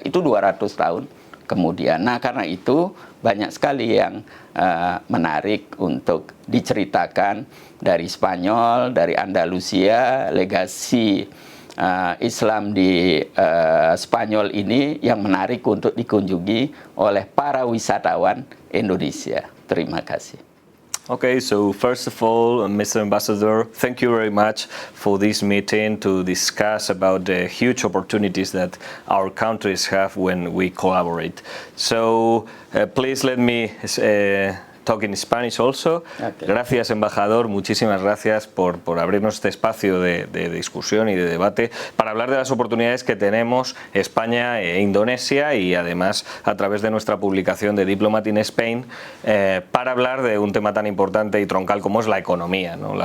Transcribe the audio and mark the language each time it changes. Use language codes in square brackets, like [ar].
[id] Itu 200 tahun kemudian. Nah, karena itu banyak sekali yang menarik untuk diceritakan dari Spanyol, dari Andalusia, legasi Islam di Spanyol ini yang menarik untuk dikunjungi oleh para wisatawan Indonesia. Terima kasih. [en] Okay, so first of all, Mr. Ambassador, thank you very much for this meeting to discuss about the huge opportunities that our countries have when we collaborate. So please let me talk in Spanish also. Okay. [es] Gracias, embajador, muchísimas gracias por abrirnos este espacio de discusión y de debate para hablar de las oportunidades que tenemos España e Indonesia, y además a través de nuestra publicación de Diplomat in Spain para hablar de un tema tan importante y troncal como es la economía, ¿no?